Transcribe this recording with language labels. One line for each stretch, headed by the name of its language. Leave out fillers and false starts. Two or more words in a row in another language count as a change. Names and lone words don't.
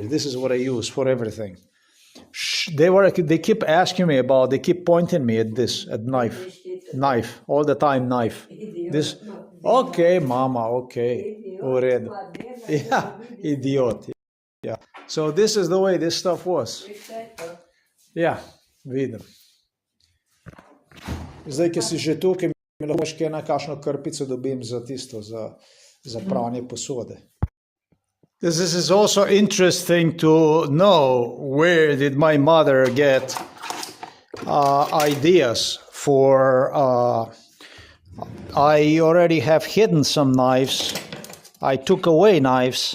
English: This is what I use for everything. They keep asking me about, they keep pointing me at this, at knife, all the time knife. This, okay, mama, okay. Yeah, idiot. Yeah. So this is the way this stuff was. Yeah,
Slovenian: vidim. Zdaj, ki si že tukaj, mi lahko še na kakšno krpico dobim za tisto, za pranje posode.
English: This is also interesting to know where did my mother get ideas for. I already have hidden some knives. I took away knives.